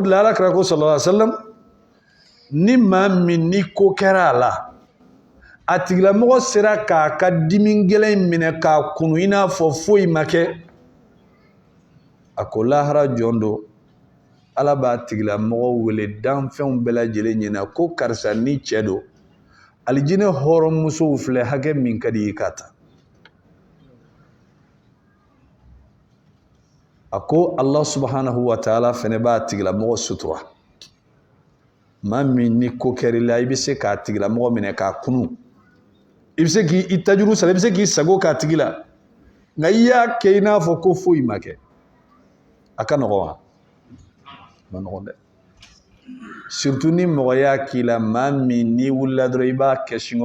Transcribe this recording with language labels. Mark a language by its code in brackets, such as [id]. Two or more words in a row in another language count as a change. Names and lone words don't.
[bm] de la alakira ko [ar] صلى الله عليه وسلم [bm] ni maa min ni ko kɛra a la a tigilamɔgɔ sera k'a ka dimi gɛlɛn minɛ k'a kunu i n'a fɔ foyi ma kɛ a ko lahara jɔn don ala b'a tigilamɔgɔ wele danfɛnw bɛɛ lajɛlen ɲɛna ko karisa ni cɛ don alijinɛ hɔrɔnmusow filɛ hakɛ min ka di i k'a ta a ko [ar] الله سبحانه وتعالى [bm] fɛnɛ b'a tigilamɔgɔ sutura maa min ni ko kɛr'i la i bɛ se k'a tigilamɔgɔ minɛ k'a kunu i bɛ se k'i tajuru sara i bɛ se k'i sago k'a tigi la nka i y'a kɛ i n'a fɔ ko foyi ma kɛ a ka nɔgɔn wa ma nɔgɔn dɛ surtout ni mɔgɔ y'a k'i la maa min n'i wulila dɔrɔn i b'a kɛ singo